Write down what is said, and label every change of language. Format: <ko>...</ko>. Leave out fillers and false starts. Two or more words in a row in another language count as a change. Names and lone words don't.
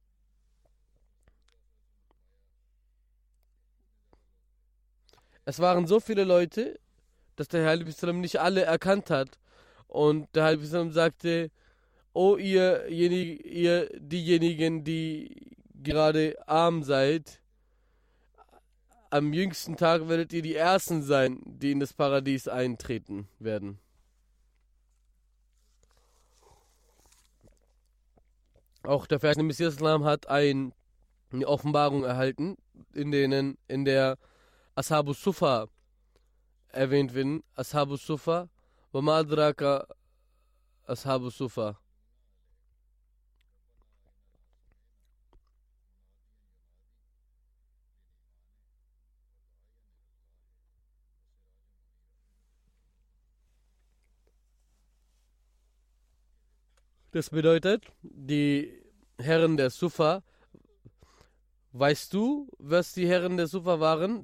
<de>es waren so viele Leute, dass der heilige Prophet nicht alle erkannt hat, und der heilige Prophet sagte, O diejenigen, die gerade arm seid, am jüngsten Tag werdet ihr die Ersten sein, die in das Paradies eintreten werden. Auch der verheißene Messias Islam hat eine Offenbarung erhalten, in der Ashabu Sufa erwähnt werden.</de> <ar>أصحاب الصفة، وما أدراك أصحاب الصفة.</ar> <de>Das bedeutet, die Herren der Sufa, weißt du, was die Herren der Sufa waren?</de>